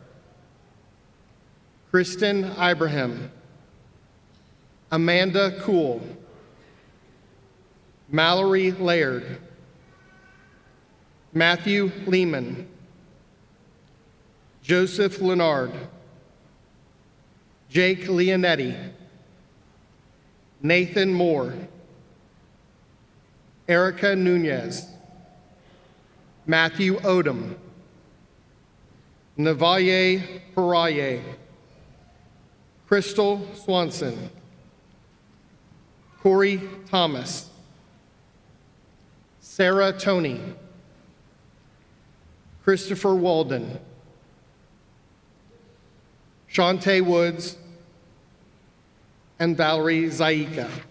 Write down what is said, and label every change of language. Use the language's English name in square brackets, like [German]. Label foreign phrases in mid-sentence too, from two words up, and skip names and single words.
[English] Kristen Ibrahim, Amanda Kuhl, Mallory Laird, Matthew Lehman, Joseph Leonard, Jake Leonetti, Nathan Moore, Erica Nunez, Matthew Odom, Navaye Paraye, Crystal Swanson, Corey Thomas, Sarah Toney, Christopher Walden, Shantae Woods, and Valerie Zaika.